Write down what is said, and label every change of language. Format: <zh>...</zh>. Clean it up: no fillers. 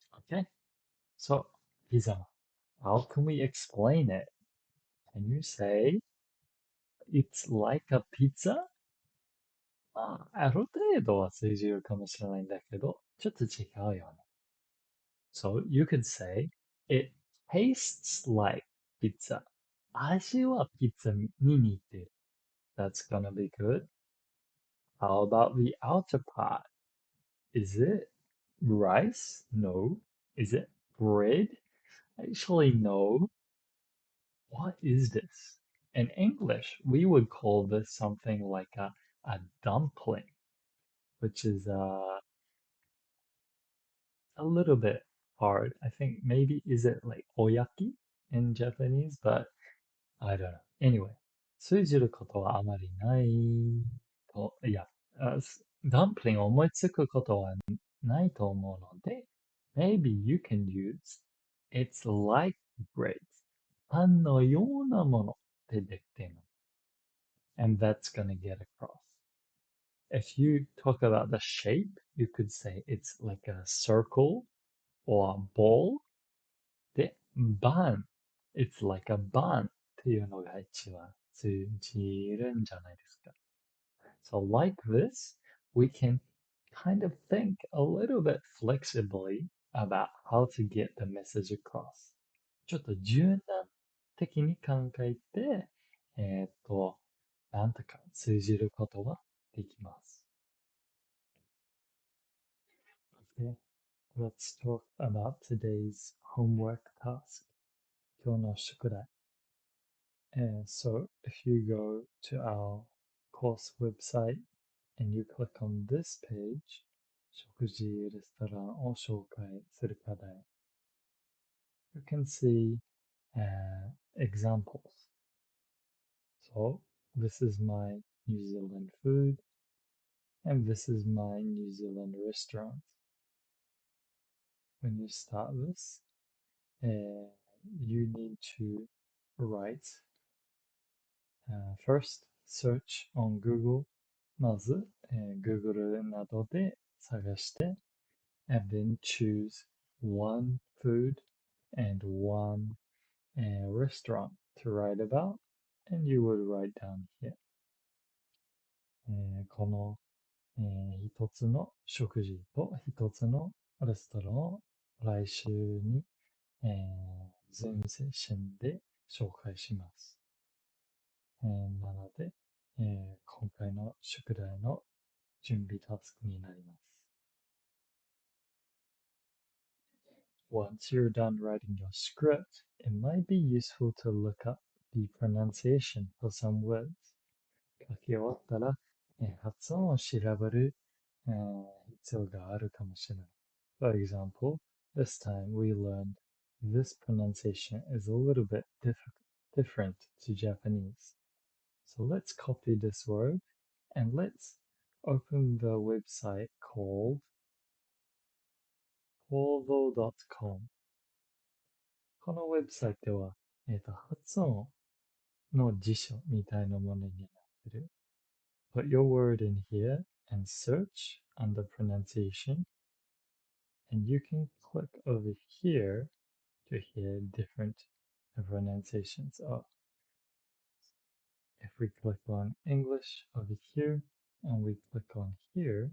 <en>Okay, so pizzaman. How can we explain it? Can you say it's like a pizza?</en> <ja>まあ、ある程度は通じるかもしれないんだけど、ちょっと違うよね。</ja> <en>So you could say it tastes like pizza.</en> <ja>味はピッツァに似てる。</ja> <en>That's gonna be good. How about the outer part? Is it rice? No. Is it bread? Actually, no. What is this? In English, we would call this something like a dumpling, which is a little bit hard. I think maybe is it like oyaki in Japanese, but I don't know.</en> <ja>Anyway, 通じることはあまりないと、いや、ダンプリングを思いつくことはないと思うので、</ja> <en>maybe you can use it's like bread.</en> <ja>パンのようなものでできている。</ja> <en>And that's gonna get across. If you talk about the shape, you could say it's like a circle or a ball. で、bun. It's like a bun</en> <ja>っていうのが一番通じるんじゃないですか。</ja> <en>So like this, we can kind of think a little bit flexibly about how to get the message across.</en> <ja>ちょっと柔軟的に考えて、なんとか通じることができます。</ja> <en>Okay, let's talk about today's homework task.</en> <ja>今日の宿題。</ja> <en>So if you go to our course website and you click on this page,</en> <ja>食事レストランを紹介する課題。</ja> <en>You can see examples. So this is my New Zealand food and this is my New Zealand restaurant. When you start this, you need to write first search on Google.</en> <ja>まず、Google などで探して、</ja> <en>and then choose one food and one restaurant to write about, and you would write down here.</en> <ja>この、一つの食事と一つのレストランを来週に、Zoom セッションで紹介します。なので、今回の宿題の準備タスクになります。</ja> <en>Once you're done writing your script, it might be useful to look up the pronunciation for some words.</en> <ja>書き終わったら、発音を調べる、必要があるかもしれない。</ja> <en>For example, this time we learned this pronunciation is a little bit different to Japanese. So let's copy this word and let's open the website called polvo.com.</en> <ja>このウェブサイトは、発音の辞書みたいなものになってる。</ja> <en>Put your word in here and search under pronunciation, and you can click over here to hear different pronunciations of. If we click on English over here and we click on here,</en>